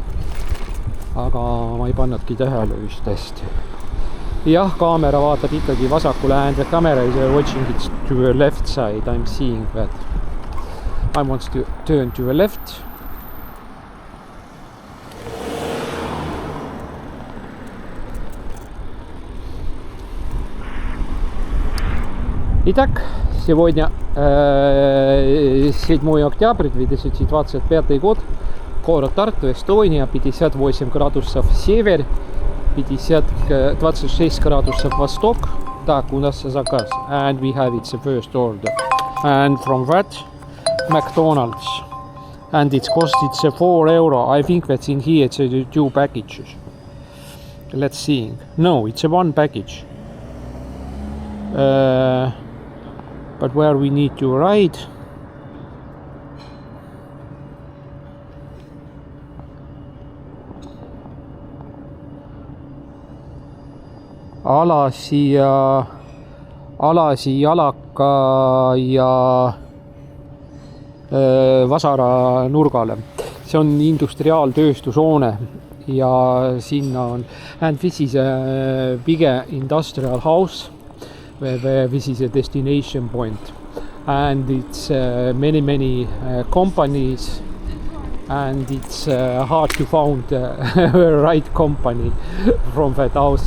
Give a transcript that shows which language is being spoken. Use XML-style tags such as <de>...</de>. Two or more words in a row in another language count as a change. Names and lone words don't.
<et>Aga ma ei pannudki tähele vist hästi. Jah, kaamera vaatab ikkagi vasakule,</et> <en>and the camera is watching it to the left side. I'm seeing that. I want to turn to the left.</en> <ru>Итак, сегодня 7 октября 2025 год, город Tartu, Эстония, 58 градусов север, 26 градусов восток. Так, у нас заказ.</ru> <en>And we have it's the first order. And from that, McDonald's. And it costs it's €4. I think that's in here, it's 2 packages. Let's see. No, it's a 1 package. But where we need to ride,</en> <et>Alasi, Jalaka ja Vasara nurgale. See on industriaaltööstushoone ja sinna on,</et> <en>and this is a bigger industrial house where this is a destination point, and it's many companies, and it's hard to find the right company from that house.</en>